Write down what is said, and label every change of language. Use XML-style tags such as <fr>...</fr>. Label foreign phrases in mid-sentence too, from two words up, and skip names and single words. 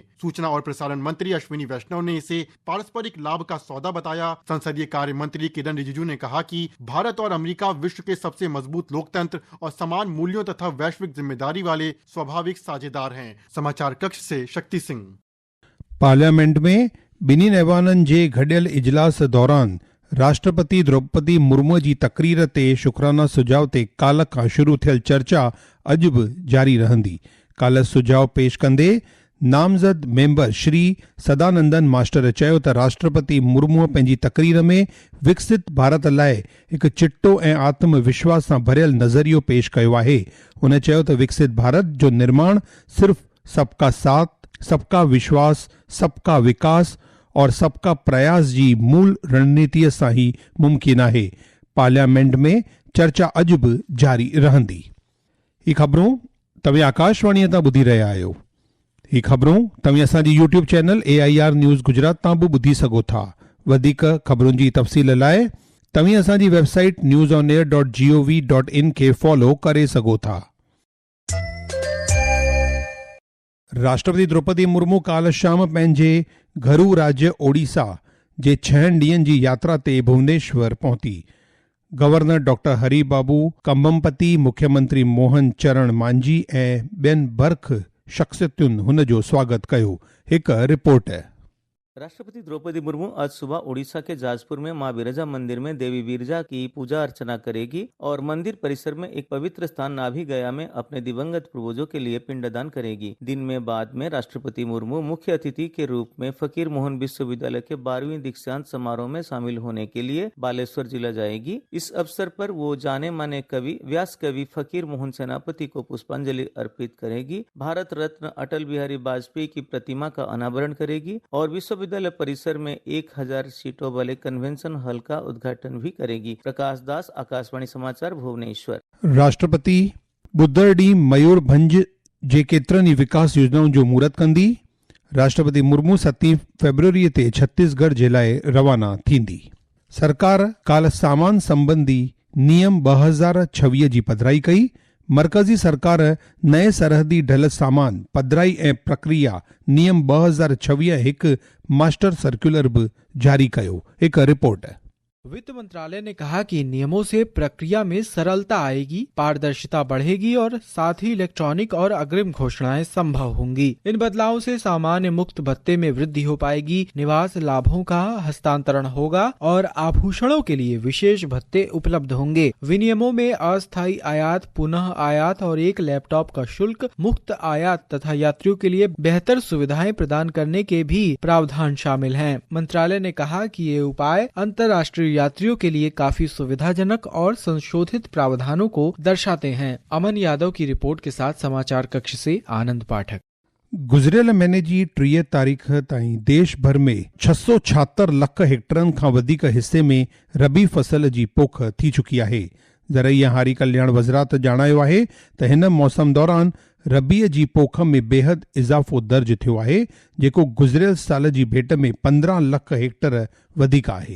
<hi>सूचना और प्रसारण मंत्री अश्विनी वैष्णव ने इसे पारस्परिक लाभ का सौदा बताया। संसदीय कार्य मंत्री किरण रिजिजू ने कहा कि भारत और अमेरिका विश्व के सबसे मजबूत लोकतंत्र और समान मूल्यों तथा वैश्विक जिम्मेदारी वाले स्वाभाविक साझेदार हैं। समाचार कक्ष से शक्ति सिंह।</hi> <sd>पार्लियामेंट में ॿिन्ही ऐवाननि जे गॾियल इजलास दौरान राष्ट्रपति द्रौपदी मुर्मू जी तक़रीर ते शुक्राना सुझाव ते काल्ह खां शुरू थियल चर्चा अॼु बि जारी रहंदी। काल्ह सुझाव पेश कंदे नामज़द मेंबर श्री सदानंदन मास्टर चयो त राष्ट्रपति मुर्मूअ पंहिंजी तक़रीर में विकसित भारत लाइ हिकु चिटो ऐं आत्मविश्वास सां भरियल नज़रियो पेश कयो आहे। हुन चयो त विकसित भारत जो निर्माण सिर्फ़</sd> <hi>सबका साथ, सबका विश्वास, सबका विकास और सबका प्रयास</hi> <sd>जी मूल रणनीतिअ सां ही मुमकिन आहे। पार्लियामेंट में चर्चा अॼु बि जारी रहंदी। ही ख़बरूं तव्हां आकाशवाणीअ तां ॿुधी रहिया आहियो। ही ख़बरूं तव्हां असांजी YouTube चैनल AIR न्यूज़ गुजरात तां बि ॿुधी सघो था। वधीक ख़बरुनि जी तफ़सील लाइ तव्हीं असांजी वेबसाइट newsonair.gov.in खे फॉलो करे सघो था। राष्ट्रपति द्रौपदी मुर्मू काल्ह शाम पंहिंजे घरू राज्य ओडिशा जे 6 ॾींहनि जी यात्रा ते भुवनेश्वर पहुती। गवर्नर डॉक्टर हरिबाबू कंबमपति, मुख्यमंत्री मोहन चरण मांझी ऐं ॿियनि बर्ख शख़्सियतुनि हुन जो स्वागत कयो। हिक रिपोर्ट।</sd> <hi>राष्ट्रपति द्रौपदी मुर्मू आज सुबह ओडिशा के जाजपुर में मां बिरजा मंदिर में देवी बिरजा की पूजा अर्चना करेगी और मंदिर परिसर में एक पवित्र स्थान नाभि गया में अपने दिवंगत पूर्वजों के लिए पिंडदान करेगी। दिन में बाद में राष्ट्रपति मुर्मू मुख्य अतिथि के रूप में फकीर मोहन विश्वविद्यालय के 12वीं दीक्षांत समारोह में शामिल होने के लिए बालेश्वर जिला जाएगी। इस अवसर पर वो जाने माने कवि व्यास कवि फकीर मोहन सेनापति को पुष्पांजलि अर्पित करेगी। भारत रत्न अटल बिहारी वाजपेयी की प्रतिमा का अनावरण करेगी और विश्वविद्यालय परिसर में 1000 सीटों वाले कन्वेंशन हॉल का उद्घाटन भी करेगी। प्रकाश दास, आकाशवाणी समाचार, भुवनेश्वर।</hi> <sd>राष्ट्रपति बुधर ॾींहुं मयूरभंज जे केतिरनि ई विकास योजनाउनि जो महूरत कंदी। राष्ट्रपति मुर्मू 7 फरवरी ते छत्तीसगढ़ जे लाइ रवाना थींदी। सरकार काल्ह सामान संबंधी नियम 2026 जी पधिराई कई। मरकज़ी सरकार नए सरहदी ढल सामान पधिराई ऐं प्रक्रिया नियम 2026 हिकु मास्टर सर्कुलर बि जारी कयो। हिकु रिपोर्ट।</sd> <hi>वित्त मंत्रालय ने कहा कि नियमों से प्रक्रिया में सरलता आएगी, पारदर्शिता बढ़ेगी और साथ ही इलेक्ट्रॉनिक और अग्रिम घोषणाएं संभव होंगी। इन बदलावों से सामान्य मुक्त भत्ते में वृद्धि हो पाएगी, निवास लाभों का हस्तांतरण होगा और आभूषणों के लिए विशेष भत्ते उपलब्ध होंगे। विनियमों में अस्थायी आयात, पुनः आयात और एक लैपटॉप का शुल्क, मुक्त आयात तथा यात्रियों के लिए बेहतर सुविधाएं प्रदान करने के भी प्रावधान शामिल हैं। मंत्रालय ने कहा कि ये उपाय अंतर्राष्ट्रीय यात्रियों के लिए काफी सुविधाजनक और संशोधित प्रावधानों को दर्शाते हैं। अमन यादव की रिपोर्ट के साथ समाचार कक्ष से आनंद पाठक।</hi> <sd>गुज़िरियल महीने जी 30 तारीख़ ताईं देश भर में 676 लख हेक्टरनि खां वधीक हिस्से में रबी फसल जी पोख थी चुकी आहे। ज़रई ऐं हारी कल्याण वज़रात ॼाणायो आहे त हिन मौसम दौरान रबीअ जी पोख में बेहद इज़ाफ़ो दर्ज थियो आहे, जेको गुज़िरियल साल जी भेट में 15 लख हेक्टर वधीक आहे।</sd>